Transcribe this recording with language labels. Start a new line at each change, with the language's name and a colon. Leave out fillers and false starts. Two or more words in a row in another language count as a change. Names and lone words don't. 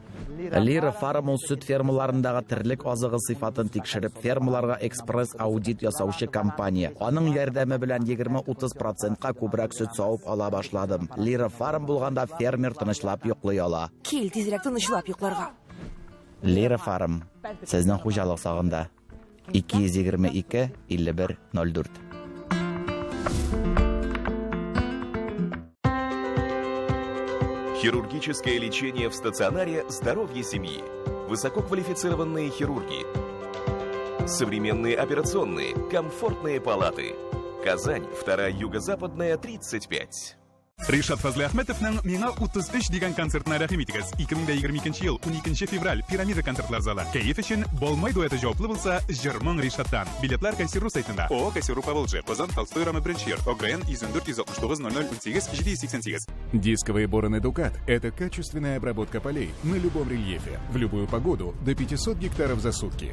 Tatar: Лира Фарм ул сөт фермаларындагы терлек азыгы сыйфатын тикшереп, фермаларга экспресс аудит ясаучы компания. Аның ярдәме белән 20-30%ка күбрәк сөт савып ала башладым. Лира Фарм булганда фермер тынычлап йоклый ала. Кил тизрәк тынычлап йокларга. Лира Фарм. Сезнең хуҗалык сагында. 222 51 04.
Russian: Хирургическое лечение в стационаре «Здоровье семьи». Высококвалифицированные хирурги. Современные операционные, комфортные палаты. Казань, 2-я юго-западная, 35.
Tatar: Ришат Фазли Ахметовның «Миңа 33» дигән концертына рәхим итегез. 2022 ел 12 февраль Пирамида концертлар залы. Кәеф өчен Болмай дуэты җаваплы булса, җырмың Ришаттан. Билетлар Кассиру сайтында. ООО «Кассиру Поволжье», Казан, Толстой районы 1 ОГРН 104-169-00-18-788.
Russian: Дисковые бороны «Дукат» — это качественная обработка полей на любом рельефе, в любую погоду, до 500 гектаров за сутки.